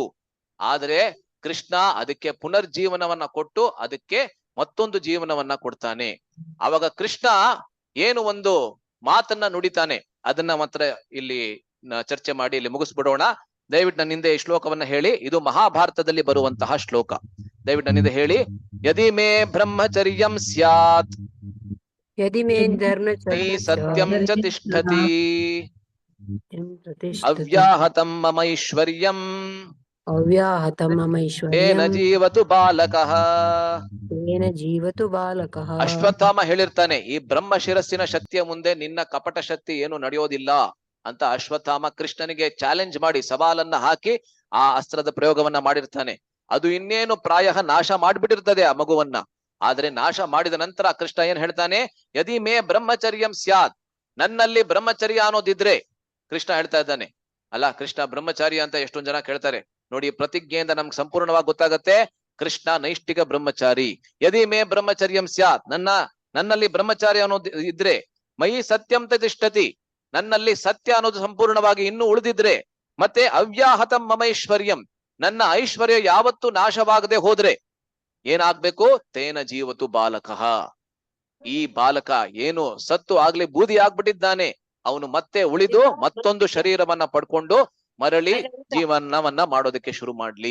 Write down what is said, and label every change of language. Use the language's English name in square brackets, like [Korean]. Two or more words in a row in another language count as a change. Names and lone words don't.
[Kannada] ಆದ್ರೆ ಕೃಷ್ಣ ಅದಕ್ಕೆ ಪುನರ್ಜೀವನವನ್ನ ಕೊಟ್ಟು ಅದಕ್ಕೆ ಮತ್ತೊಂದು ಜೀವನವನ್ನ ಕೊಡ್ತಾನೆ. ಅವಾಗ ಕೃಷ್ಣ ಏನು ಒಂದು ಮಾತನ್ನ ನುಡಿತಾನೆ, ಅದನ್ನ ಮಾತ್ರ ಇಲ್ಲಿ ಚರ್ಚೆ ಮಾಡಿ ಇಲ್ಲಿ ಮುಗಿಸ್ಬಿಡೋಣ. ದಯವಿಟ್ಟು ನನ್ನಿಂದ ಈ ಶ್ಲೋಕವನ್ನ ಹೇಳಿ. ಇದು ಮಹಾಭಾರತದಲ್ಲಿ ಬರುವಂತಹ ಶ್ಲೋಕ. ದಯವಿಟ್ಟು ನನ್ನಿಂದ ಹೇಳಿ. [Sanskrit] ಯದಿ ಮೇ ಬ್ರಹ್ಮಚರ್ಯಂ ಸ್ಯಾತ್ ಯದಿ ಮೇ ಧರ್ಮಚರ್ಯಂ ಸತ್ಯಂ ಚ ತಿಷ್ಠತಿ ಅವ್ಯಾಹತಂ ಮಮೈಶ್ವರ್ಯಂ ಅವ್ಯಾಹತಂ ತೇನ ಮಮೈಶ್ವರ್ಯಂ ಜೀವತು ಬಾಲಕಃ. ತೇನ ಜೀವತು ಬಾಲಕಃ. [Kannada] ಅಶ್ವತ್ಥಾಮ ಹೇಳಿರ್ತಾನೆ, ಈ ಬ್ರಹ್ಮ ಶಿರಸ್ಸಿನ ಶಕ್ತಿಯ ಮುಂದೆ ನಿನ್ನ ಕಪಟ ಶಕ್ತಿ ಏನು ನಡೆಯೋದಿಲ್ಲ ಅಂತ ಅಶ್ವತ್ಥಾಮ ಕೃಷ್ಣನಿಗೆ ಚಾಲೆಂಜ್ ಮಾಡಿ ಸವಾಲನ್ನ ಹಾಕಿ ಆ ಅಸ್ತ್ರದ ಪ್ರಯೋಗವನ್ನ ಮಾಡಿರ್ತಾನೆ. ಅದು ಇನ್ನೇನು ಪ್ರಾಯ ನಾಶ ಮಾಡ್ಬಿಟ್ಟಿರ್ತದೆ ಆ ಮಗುವನ್ನ. ಆದ್ರೆ ನಾಶ ಮಾಡಿದ ನಂತರ ಕೃಷ್ಣ ಏನ್ ಹೇಳ್ತಾನೆ, [Sanskrit] ಯದಿ ಮೇ ಬ್ರಹ್ಮಚರ್ಯಂ ಸ್ಯಾತ್, [Kannada] ನನ್ನಲ್ಲಿ ಬ್ರಹ್ಮಚರ್ಯ ಅನ್ನೋದಿದ್ರೆ. ಕೃಷ್ಣ ಹೇಳ್ತಾ ಇದ್ದಾನೆ ಅಲ್ಲ, ಕೃಷ್ಣ ಬ್ರಹ್ಮಚಾರಿ ಅಂತ ಎಷ್ಟೊಂದ್ ಜನ ಕೇಳ್ತಾರೆ ನೋಡಿ. ಪ್ರತಿಜ್ಞೆಯಿಂದ ನಮ್ಗೆ ಸಂಪೂರ್ಣವಾಗಿ ಗೊತ್ತಾಗತ್ತೆ ಕೃಷ್ಣ ನೈಷ್ಠಿಕ ಬ್ರಹ್ಮಚಾರಿ. [Sanskrit] ಯದಿ ಮೇ ಬ್ರಹ್ಮಚರ್ಯಂ ಸ್ಯಾತ್, [Kannada] ನನ್ನಲ್ಲಿ ಬ್ರಹ್ಮಚಾರಿ ಅನ್ನೋದು ಇದ್ರೆ, [Sanskrit] ಮಯಿ ಸತ್ಯಂ ತಿಷ್ಠತಿ, [Kannada] ನನ್ನಲ್ಲಿ ಸತ್ಯ ಅನ್ನೋದು ಸಂಪೂರ್ಣವಾಗಿ ಇನ್ನೂ ಉಳಿದಿದ್ರೆ, ಮತ್ತೆ [Sanskrit] ಅವ್ಯಾಹತಂ ಮಮೈಶ್ವರ್ಯಂ, [Kannada] ನನ್ನ ಐಶ್ವರ್ಯ ಯಾವತ್ತೂ ನಾಶವಾಗದೆ ಹೋದ್ರೆ ಏನಾಗ್ಬೇಕು, [Sanskrit] ತೇನ ಜೀವತು ಬಾಲಕಃ, [Kannada] ಈ ಬಾಲಕ ಏನು ಸತ್ತು ಆಗ್ಲಿ ಬೂದಿ ಆಗ್ಬಿಟ್ಟಿದ್ದಾನೆ, ಅವನು ಮತ್ತೆ ಉಳಿದು ಮತ್ತೊಂದು ಶರೀರವನ್ನ ಪಡ್ಕೊಂಡು ಮರಳಿ ಜೀವನವನ್ನ ಮಾಡೋದಕ್ಕೆ ಶುರು ಮಾಡ್ಲಿ.